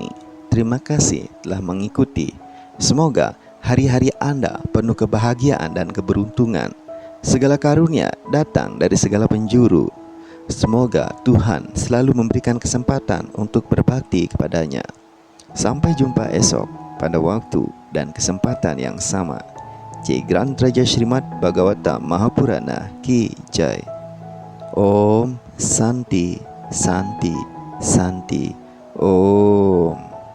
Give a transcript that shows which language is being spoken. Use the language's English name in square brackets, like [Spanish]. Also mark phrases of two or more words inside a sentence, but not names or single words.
[Indonesian] Terima kasih telah mengikuti. Semoga hari-hari Anda penuh kebahagiaan dan keberuntungan. Segala karunia datang dari segala penjuru. Semoga Tuhan selalu memberikan kesempatan untuk berbakti kepadanya. Sampai jumpa esok pada waktu dan kesempatan yang sama. [Hindi] Jai Grand Raja Srimad Bhagavatam Mahapurana Ki Jai. [Sanskrit] Om Santi Santi Santi Om.